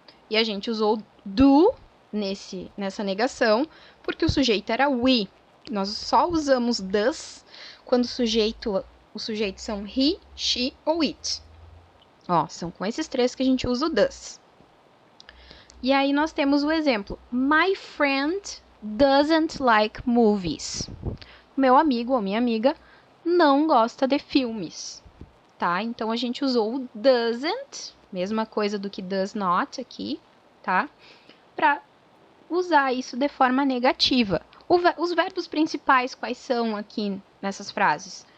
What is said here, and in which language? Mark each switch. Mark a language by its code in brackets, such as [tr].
[pt] E a gente usou do nessa negação porque o sujeito era we. Nós só usamos does quando os sujeitos são he, she ou it. Ó, são com esses três que a gente usa o does. E aí nós temos o exemplo. [en] My friend doesn't like movies. [pt] Meu amigo ou minha amiga não gosta de filmes, tá? Então, a gente usou o doesn't, mesma coisa do que does not aqui, tá? Para usar isso de forma negativa. Os verbos principais, quais são aqui nessas frases?